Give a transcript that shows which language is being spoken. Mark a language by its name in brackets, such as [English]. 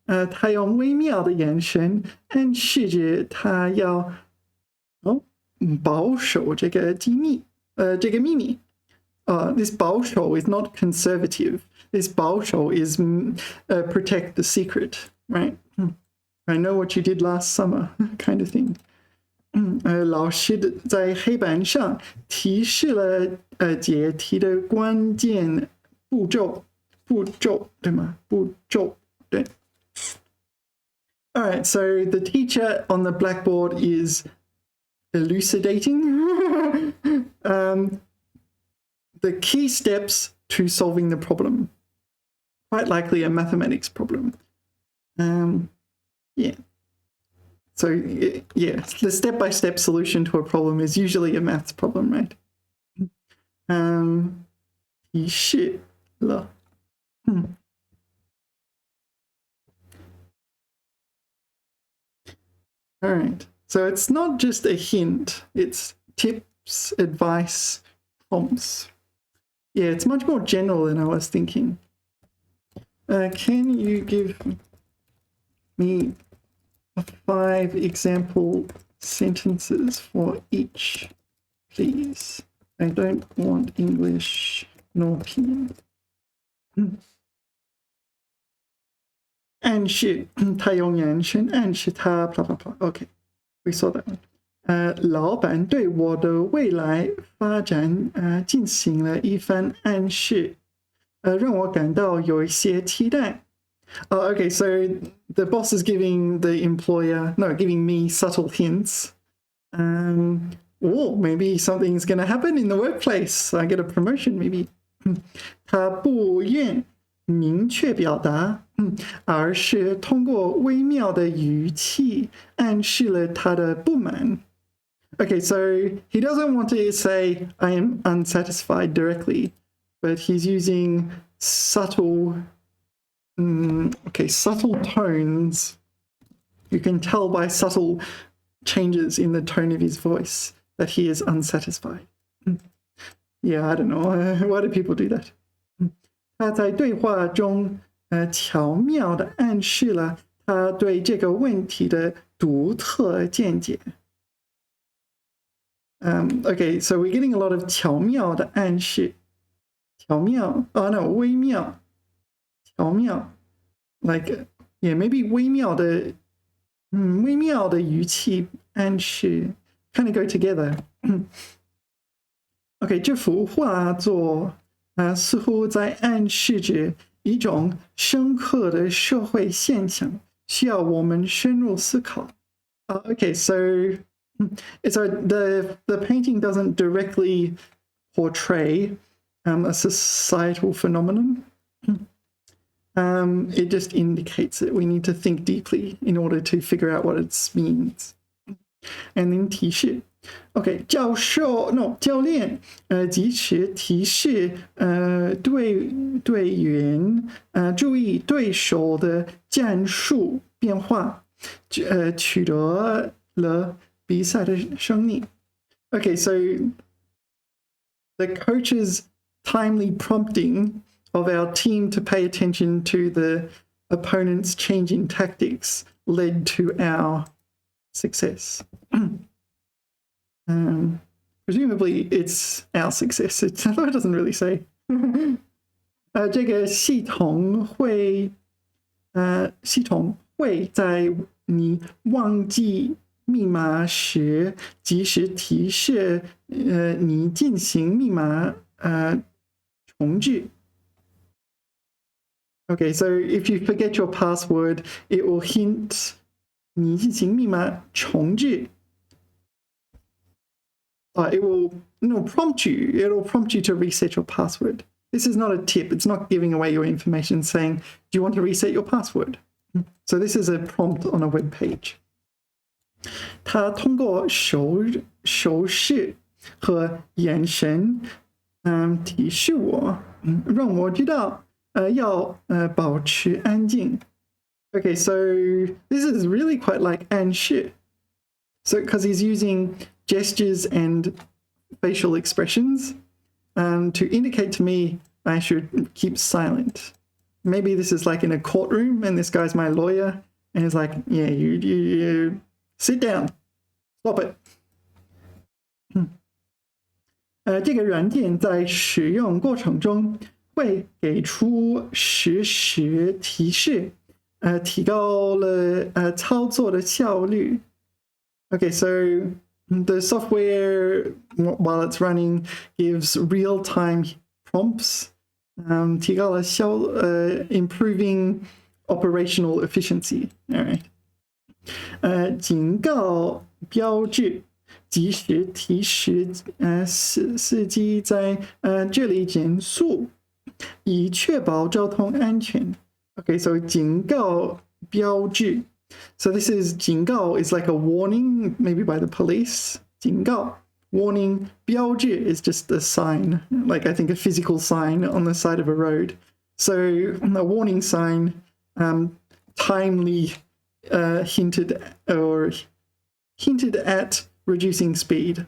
[Chinese] 他用微妙的眼神暗示着他要保守这个机密，这个秘密。 [English] This 保守 is not conservative. This 保守 is protect the secret, right? I know what you did last summer, kind of thing. [Chinese] 老师在黑板上提示了解题的关键步骤，对吗？步骤，对。 [English] All right, so the teacher on the blackboard is elucidating the key steps to solving the problem. Quite likely a mathematics problem. Yeah. So, yeah, the step-by-step solution to a problem is usually a maths problem, right? [Chinese] 提示了。 [English] All right. So it's not just a hint. It's tips, advice, prompts. Yeah, it's much more general than I was thinking. Can you give me 5 example sentences for each, please? I don't want English nor Pinyin. [Chinese] 暗示他用眼神暗示他 [English] blah blah blah. Okay, we saw that one. [Chinese] 老板对我的未来发展进行了一番暗示，让我感到有一些期待。 [English] Okay, so the boss is giving the employer, no, giving me subtle hints. Maybe something's going to happen in the workplace. I get a promotion, maybe. [Chinese] 他不愿明确表达，而是通过微妙的语气暗示了他的不满。 [English] Okay, so he doesn't want to say, I am unsatisfied directly, but he's using subtle tones. You can tell by subtle changes in the tone of his voice that he is unsatisfied. Yeah, I don't know. Why do people do that? [Chinese] 他在对话中巧妙地暗示了他对这个问题的独特见解。 [English] Okay, so we're getting a lot of [Chinese] 巧妙的暗示。 [English] 巧妙, oh no, 微妙。巧妙 like yeah, maybe [Chinese] 微妙的语气暗示 [English] kind of go together. [Chinese] Okay, 这幅画作似乎在暗示着一种深刻的社会现象，需要我们深入思考。 [English] Okay, so the painting doesn't directly portray a societal phenomenon. It just indicates that we need to think deeply in order to figure out what it means. And then [Chinese] 提示 ，OK， 教练及时提示队员注意对手的战术变化，取得了比赛的胜利。 [English] Okay, so the coach's timely prompting of our team to pay attention to the opponent's changing tactics led to our success. Presumably it's our success. It doesn't really say. [Chinese] 这个系统会在你忘记密码时及时提示你进行密码重置。 [English] Okay, so if you forget your password, it will hint [Chinese] 你进行密码重置。 [English] It'll prompt you. It'll prompt you to reset your password. This is not a tip. It's not giving away your information saying, do you want to reset your password? So this is a prompt on a web page. [Chinese] 他通过手势和眼神提示我，让我知道要保持安静。 [English] Okay, so this is really quite like 暗示. So because he's using gestures and facial expressions to indicate to me I should keep silent. Maybe this is like in a courtroom and this guy's my lawyer and he's like, yeah, you sit down, stop it. [Chinese] 这个软件在使用过程中会给出实时提示，提高了操作的效率。 [English] Okay, so the software, while it's running, gives real-time prompts, 提高了improving operational efficiency. All right. [Chinese] 警告标志，及时提示司机在这里减速，以确保交通安全。 [English] Okay, so 警告标志。 So this is 警告 is like a warning, maybe by the police. 警告 warning. 标志 is just a sign, like I think a physical sign on the side of a road. So a warning sign timely hinted at reducing speed.